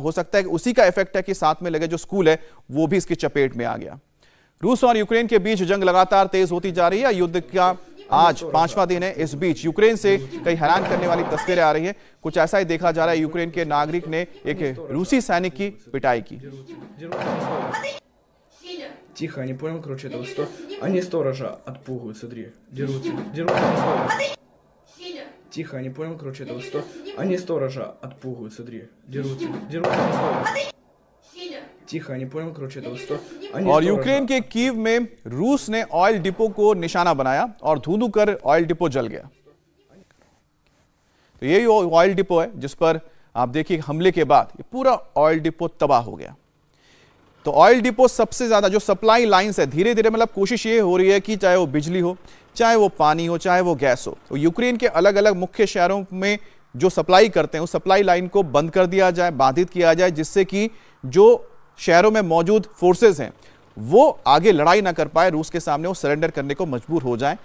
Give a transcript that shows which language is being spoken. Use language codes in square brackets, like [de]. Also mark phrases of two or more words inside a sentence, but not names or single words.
[hi] हो सकता है कि उसी का इफेक्ट है कि साथ में लगे जो स्कूल है वो भी इसकी चपेट में आ गया। रूस और यूक्रेन के बीच जंग लगातार तेज होती जा रही है। युद्ध का आज 5वां दिन है। इस बीच यूक्रेन से कई हैरान करने वाली तस्वीरें आ रही हैं। कुछ ऐसा ही देखा जा रहा है, यूक्रेन के नागरिक ने एक रूसी सैनिक की पिटाई की। [ru] Тихо, я не понял, короче, этого что... Они сторожа отпугивают, смотри. Дерутся. Тихо, я не понял, короче, этого что... Они сторожа отпугивают, смотри. Дерутся. Тихо, я не понял, короче, этого что... [hi] और यूक्रेन के कीव में रूस ने [en] oil depot [hi] को निशाना बनाया और धू-धू कर [en] oil depot [hi] जल गया। तो यही [en] oil depot [hi] है जिस पर आप देखिए हमले के बाद ये पूरा [en] oil depot [hi] तबाह हो गया। तो [en] oil depot [hi] सबसे ज्यादा जो [en] supply lines [hi] है, धीरे धीरे मतलब कोशिश ये हो रही है कि चाहे वो बिजली हो, चाहे वो पानी हो, चाहे वो गैस हो, तो यूक्रेन के अलग अलग मुख्य शहरों में जो सप्लाई करते हैं उस [en] supply line [hi] को बंद कर दिया जाए, बाधित किया जाए, जिससे कि जो शहरों में मौजूद फोर्सेस हैं वो आगे लड़ाई ना कर पाए, रूस के सामने वो सरेंडर करने को मजबूर हो जाए।